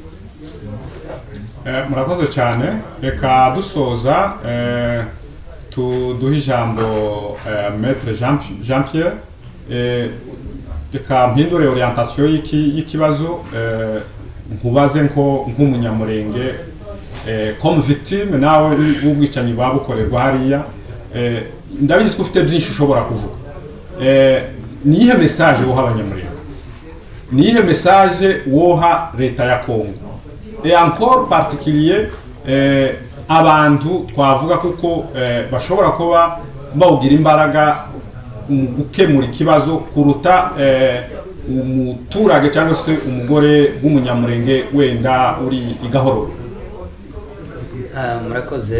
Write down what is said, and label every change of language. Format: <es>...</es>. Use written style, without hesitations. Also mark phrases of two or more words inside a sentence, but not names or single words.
<rw>Murakoze cyane, reka dusoza tuduhe ijambo Maître Jean Pierre, reka mpindure orientation y'ikibazo, nkubaze nk'umunyamurenge</rw> <fr>comme victime</fr> <rw>nawe w'ubwicanyi babukorerwa hariya, ndabizi ko ufite byinshi ushobora kuvuga. Niyihe message woha abanyamurenge, niyihe message woha leta ya Congo,</rw> <fr>et encore particulier</fr> <rw>abantu twavuga kuko bashobora kuba bawugira imbaraga gukemura ikibazo kuruta umuturage cyangwa se umugore w'umunyamurenge wenda uri igahoro? Murakoze.</rw>